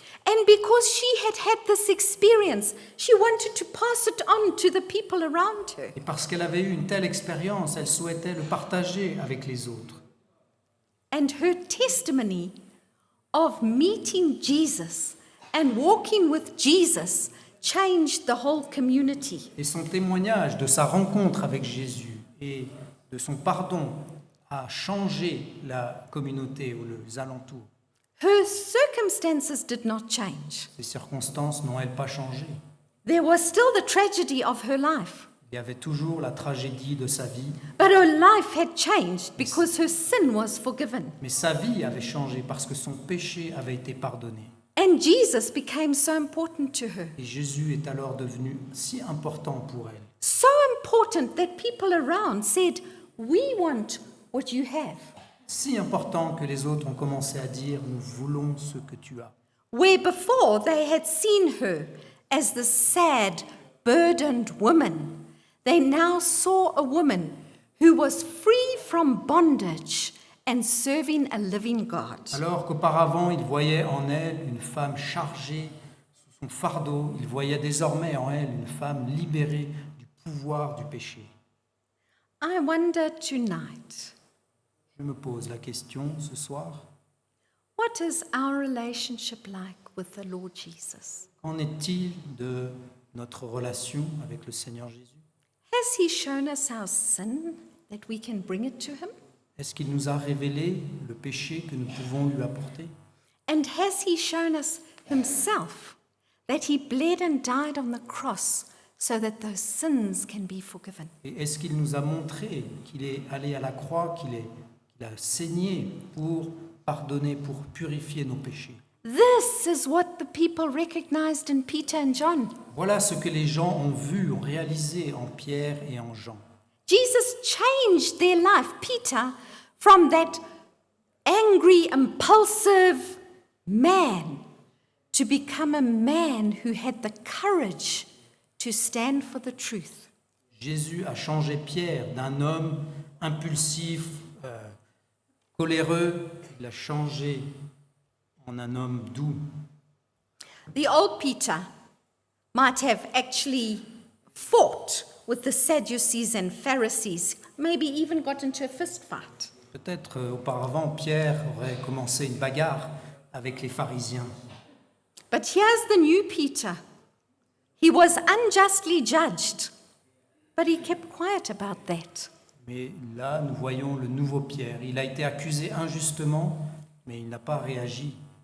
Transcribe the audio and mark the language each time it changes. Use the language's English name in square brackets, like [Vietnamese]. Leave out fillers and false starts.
[English] And because she had had this experience, she wanted to pass it on to the people around her. [French] Et parce qu'elle avait eu une telle expérience, elle souhaitait le partager avec les autres. [English] And her testimony of meeting Jesus and walking with Jesus changed the whole community. [French] Et son témoignage de sa rencontre avec Jésus et de son pardon a changé la communauté ou les alentours. [English] Her circumstances did not change. [French] Les circonstances n'ont-elles pas changé? [English] There was still the tragedy of her life, [French] Il y avait toujours la tragédie de sa vie, [English] but her life had changed because her sin was forgiven. [French] mais sa vie avait changé parce que son péché avait été pardonné. [English] And Jesus became so important to her. [French] Et Jésus est alors devenu si important pour elle. [English] So important that people around said, "We want what you have." [French] Si important que les autres ont commencé à dire « Nous voulons ce que tu as ». [English] Where before they had seen her as the sad, burdened woman, they now saw a woman who was free from bondage and serving a living God. [French] Alors qu'auparavant, ils voyaient en elle une femme chargée sous son fardeau, ils voyaient désormais en elle une femme libérée du pouvoir du péché. [English] I wonder tonight, [French] Je me pose la question ce soir, [English] what is our relationship like with the Lord Jesus? [French] qu'en est-il de notre relation avec le Seigneur Jésus? [English] Has he shown us our sin that we can bring it to him? [French] Est-ce qu'il nous a révélé le péché que nous pouvons lui apporter? [English] And has he shown us himself that he bled and died on the cross so that those sins can be forgiven? [French] Et est-ce qu'il nous a montré qu'il est allé à la croix, qu'il a saigné pour pardonner, pour purifier nos péchés? [English] This is what the people recognized in Peter and John. [French] Voilà ce que les gens ont vu, ont réalisé en Pierre et en Jean. [English] Jesus changed their life, Peter, from that angry, impulsive man to become a man who had the courage to stand for the truth. [French] Jésus a changé Pierre d'un homme impulsif, coléreux, il l'a changé en un homme doux. [English] The old Peter might have actually fought with the Sadducees and Pharisees, maybe even got into a fist fight. [French] Peut-être auparavant, Pierre aurait commencé une bagarre avec les pharisiens. [English] But here's the new Peter. He was unjustly judged, but he kept quiet about that. [French] Mais là, nous voyons le nouveau Pierre. Il a été accusé injustement, mais il n'a pas réagi.